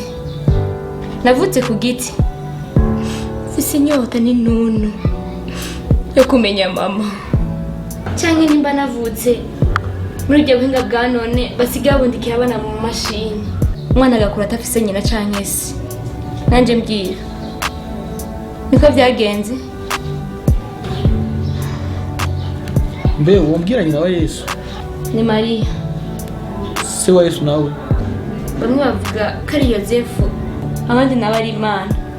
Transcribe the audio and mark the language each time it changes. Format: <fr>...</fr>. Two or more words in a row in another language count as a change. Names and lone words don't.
<rn>Navutse ku giti. Fise inyota n'inunu yo kumenya mama. Cyangwa nimba navutse muri ibyo buhinga bwa none basigaye bundikira abana mu mashini. Umwana agakura atafise nyina canke se. Nanje mbwira. Niko byagenze? Mbe umbwira nyina wa Yesu? Ni Maria. Se wa Yesu nawe? Bamwe bavuga ko ari Yozefu, abandi nawe ari Imana.</rn>